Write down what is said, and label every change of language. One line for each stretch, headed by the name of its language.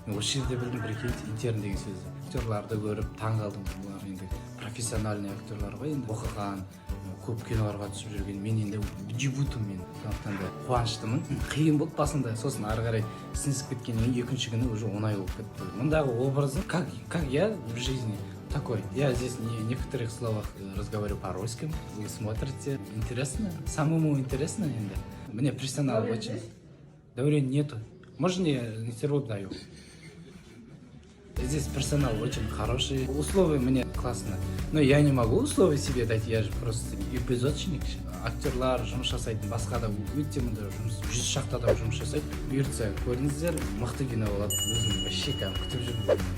Kazakh: Осы жерде білдім, прикиньте, интерн деген сөзді. Актерларды көріп таң қалдым. Бұлар енді профессиональный актерлар ғой, енді оқыған, көп киноларға түсіп жүрген. Мен енді дебютым мен. Сондықтан да қуаныштымын. Қиын болды басында, сосын ары қарай сіңісіп кеткеннен екінші күні уже оңай болып кетті. Мұндағы образым,
Russian: как я в жизни такой. Я здесь в некоторых словах разговариваю по-русски. Вы смотрите. Интересно. Самому интересно енді. Мне персонал очень. Дәурен нету. Можно я интервью даю? Здесь персонал очень хороший. Условия мне классно. Но я не могу условия себе дать. Я же просто эпизодчик.
Kazakh: Актерлар жұмыс жасайтын, басқа да өте мында жұмыс, 100 шақты адам жұмыс жасайды. Бұйыртса көріңіздер, мықты кино болады. Өзім вообще күтіп жүрмін.